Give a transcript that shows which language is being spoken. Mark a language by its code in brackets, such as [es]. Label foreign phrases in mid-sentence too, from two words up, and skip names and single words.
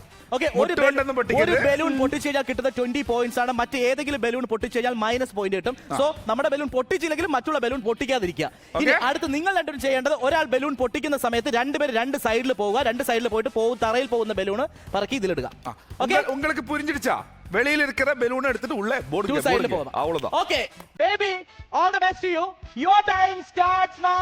[ml] ഓക്കെ, ഒരു ബലൂൺ പൊട്ടിച്ചു കഴിഞ്ഞാൽ കിട്ടുന്ന 20 പോയിന്റ്സ് ആണ്. മറ്റേ ഏതെങ്കിലും ബലൂൺ പൊട്ടിച്ചു കഴിഞ്ഞാൽ [en] minus point [ml] കിട്ടും. സോ നമ്മുടെ ബലൂൺ പൊട്ടിച്ചില്ലെങ്കിലും മറ്റുള്ള ബലൂൺ പൊട്ടിക്കാതിരിക്കുക. ഇനി അടുത്ത് നിങ്ങൾ രണ്ടുപേരും ചെയ്യേണ്ടത്, ഒരാൾ ബലൂൺ പൊട്ടിക്കുന്ന സമയത്ത് രണ്ടുപേരും 2 സൈഡിൽ പോവുക. 2 സൈഡിൽ പോയിട്ട് തറയിൽ പോകുന്ന ബലൂൺ പറക്കി ഇതിലിടുക. [ta] உங்களுக்கு புரிஞ்சிடுச்சா? வெளியில இருக்கிற பலூன் எடுத்துட்டு உள்ள போடுங்க. சைடுல போறோம். அவ்வளவுதான். [en] okay baby, all the best to you. Your time starts now.